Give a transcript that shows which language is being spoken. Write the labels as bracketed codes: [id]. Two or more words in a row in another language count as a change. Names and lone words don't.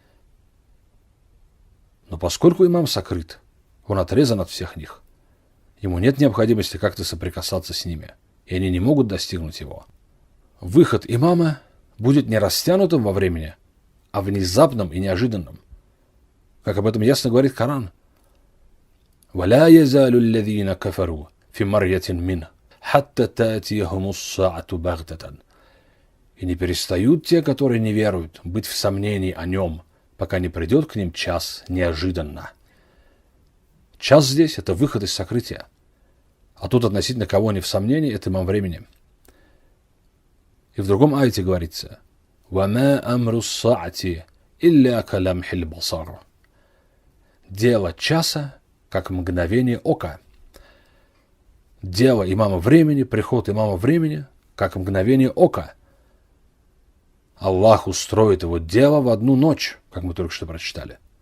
[ru] Но поскольку имам сокрыт, он отрезан от всех них, ему нет необходимости как-то соприкасаться с ними, и они не могут достигнуть его. Выход имама будет не растянутым во времени, а внезапным и неожиданным. Как об этом ясно говорит Коран. [ar] «ولا يزال الذين كفروا في مرية من حتى تأتيهم الساعة بغتة». [ru] И не перестают те, которые не веруют, быть в сомнении о нем, пока не придет к ним час неожиданно. Час здесь – это выход из сокрытия. А тут относительно кого они в сомнении – это имам времени. И в другом аяте говорится: [ar] «وما أمر الساعة إلا كلمح البصر». [ru] Дело часа, как мгновение ока. Дело имама времени, приход имама времени, как мгновение ока. Аллах устроит его дело в одну ночь, как мы только что прочитали.